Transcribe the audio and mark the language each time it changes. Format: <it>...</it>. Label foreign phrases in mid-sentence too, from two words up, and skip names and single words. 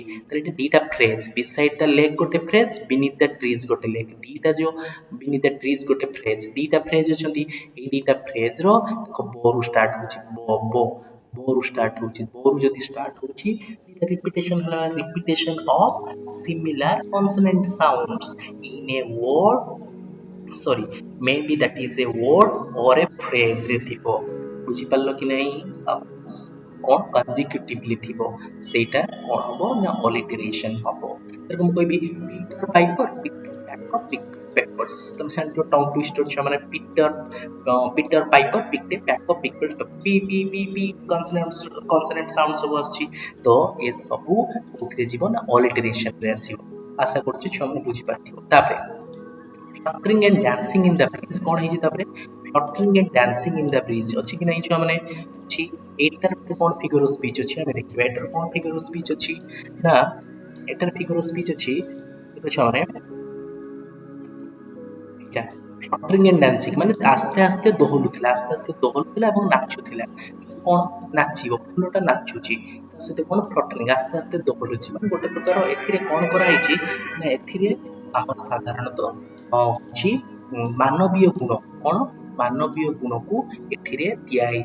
<or>ତାହେଲେ ଏଠି ଦିଟା</or> <en>phrase beside the lake</en> <or>ଗୋଟେ</or> <en>phrase beneath the trees</en> <or>ଗୋଟେ ଲେକ୍ ଦିଟା ଯୋଉ</or> <en>beneath the trees</en> <or>ଗୋଟେ ଫ୍ରେଜ ଦିଟା ଫ୍ରେଜ ଅଛନ୍ତି। ଏଇ ଦିଟା ଫ୍ରେଜର ଦେଖ ବୋରୁ ଷ୍ଟାର୍ଟ ହଉଛି ବୋରୁ ଷ୍ଟାର୍ଟ ହଉଛି ବୋରୁ ଯଦି ଷ୍ଟାର୍ଟ ହଉଛି ରିପିଟେସନ ହେଲା</or> <en>repetition of similar consonant sounds in a word sorry maybe that is a word or a phrase</en> <or>ରେ ଥିବ। ବୁଝିପାରିଲ କି ନାହିଁ? କଣ କନଜିକ୍ୟୁଟିଭଲି ଥିବ ସେଇଟା କଣ ହବ ନା ଅଲିଟରେସନ ହବ। ତେଣୁ ମୁଁ କହିବି</or> <en>Peter Piper Peter packer picker peppers</en> <or>ତମେ ଜାଣିଥିବ</or> <en>tongue twister</en> <or>ଛୁଆ ମାନେ</or> <en>Peter Piper picked packer picker</en> <or>ପି ପି ପି ପି</or> <en>consonant sound</en> <or>ସବୁ ଆସୁଛି ତ ଏ ସବୁ କୋଉଥିରେ ଯିବ ନା ଅଲିଟରେସନରେ ଆସିବ। ଆଶା କରୁଛି ଛୁଆମାନେ ବୁଝିପାରିଥିବ। ତାପରେ</or> <en>fluttering and dancing in the breeze</en> <or>କଣ ହେଇଛି ତାପରେ</or> <en>fluttering and dancing in the breeze</en> <or>ଅଛି କି ନାହିଁ ଛୁଆମାନେ? ଅଛି। ଏଇଟାର କଣ</or> <en>figure of speech</en> <or>ଅଛି ଆମେ ଦେଖିବା ଏଟାର କଣ</or> <en>figure of speech</en> <or>ଅଛି ନା ଏଟାର</or> <en>figure of speech</en> <or>ଅଛି ଦେଖ ଛୁଆମାନେ ଏଇଟା</or> <en>fluttering and dancing</en> <or>ମାନେ ଆସ୍ତେ ଆସ୍ତେ ଦୋହଲୁଥିଲା ଏବଂ ନାଚୁଥିଲା। କଣ ନାଚିବ ଫୁଲଟା ନାଚୁଛି ତା ସହିତ କଣ ଫ୍ଲଟରିଂ ଆସ୍ତେ ଆସ୍ତେ ଦୋହଲୁଛି ମାନେ ଗୋଟେ ପ୍ରକାର ଏଥିରେ କଣ କରାହେଇଛି ନା ଏଥିରେ ଆମର ସାଧାରଣତଃ ଅଛି ମାନବୀୟ ଗୁଣ କଣ ମାନବୀୟ ଗୁଣକୁ ଏଠିରେ ଦିଆହେଇଛି।</or>